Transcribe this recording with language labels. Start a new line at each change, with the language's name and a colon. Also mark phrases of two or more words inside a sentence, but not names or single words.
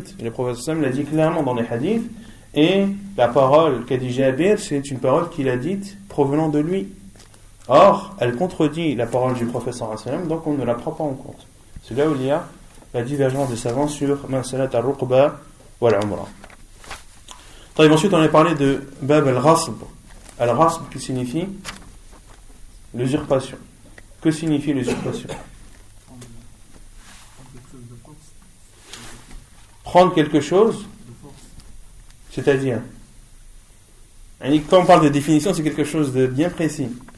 French: Et le prophète
Arabic: صلى الله عليه وسلم
French: l'a dit clairement dans les hadiths, et la parole qu'a dit Jabir, c'est une parole qu'il a dite provenant de lui. Or, elle contredit la parole du prophète
Arabic: صلى الله عليه وسلم,
French: donc on ne la prend pas en compte. C'est là où il y a la divergence des savants sur
Arabic: مسألة الرقبى
French: ou al-Umrah. Ensuite, on a parlé de
Arabic: باب الغصب.
French: Al-Ghasb qui signifie l'usurpation. Que signifie l'usurpation? Prendre quelque chose, c'est-à-dire, quand on parle de définition, c'est quelque chose de bien précis.